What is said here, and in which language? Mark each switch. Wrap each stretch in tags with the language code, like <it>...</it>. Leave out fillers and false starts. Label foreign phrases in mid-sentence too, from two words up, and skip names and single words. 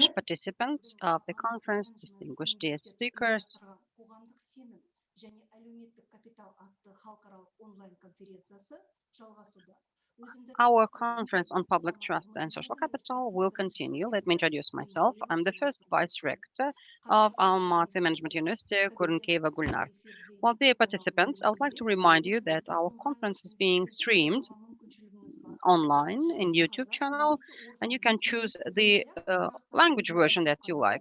<en>Distinguished participants of the conference, distinguished guest speakers.</en> <kk>Қоғамдық сенім және әлеуметтік капитал атты халықаралық онлайн конференциясы жалғасуда.</kk> <en>Our conference on public trust and social capital will continue. Let me introduce myself. I'm the first vice rector of AlmaU Management University, Kurenkeva Gulnar. Well, dear participants, I would like to remind you that our conference is being streamed online in YouTube channel, and you can choose the language version that you like.</en>